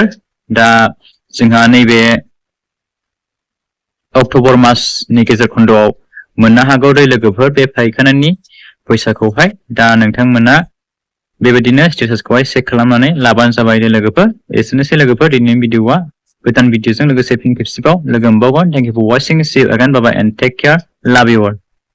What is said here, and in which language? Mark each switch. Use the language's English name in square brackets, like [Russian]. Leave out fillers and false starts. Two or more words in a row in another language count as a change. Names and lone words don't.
[Bodo] दा जोंहा नैबे अक्ट'बर मासनि गेजेर खन्द'आव मोननो हागौ दै लोगोफोर बे फायखानानि फैसाखौहाय। दा नोंथांमोना बेबायदिनो स्टेटासखौहाय चेक खालामनानै लाबानो जाबाय दे लोगोफोर। एसेनोसै लोगोफोर दिनैनि भिडिअआ। गोदान भिडिअजों लोगोसे फिन खेबसेबाव लोगो मोनबावगोन। [English] Thank you for watching. See you again. Bye bye and take care. Love you all.